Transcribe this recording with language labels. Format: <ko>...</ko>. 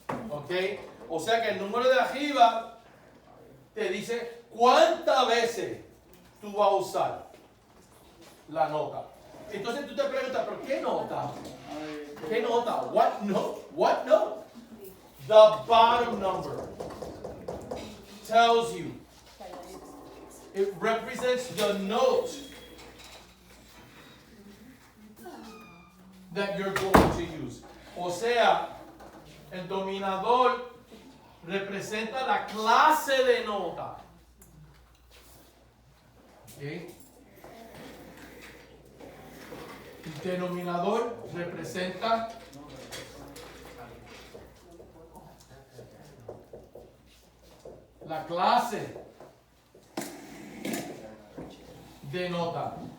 <es>¿Ok? O sea que el número de arriba te dice cuántas veces tú vas a usar la nota. Entonces tú te preguntas, ¿pero qué nota? ¿Qué nota?</es> <en>What note? What note? The bottom number tells you. It represents the note that you're going to use.</en> <es>O sea, el dominador representa la clase de nota. ¿Okay? El denominador representa la clase de nota.</es>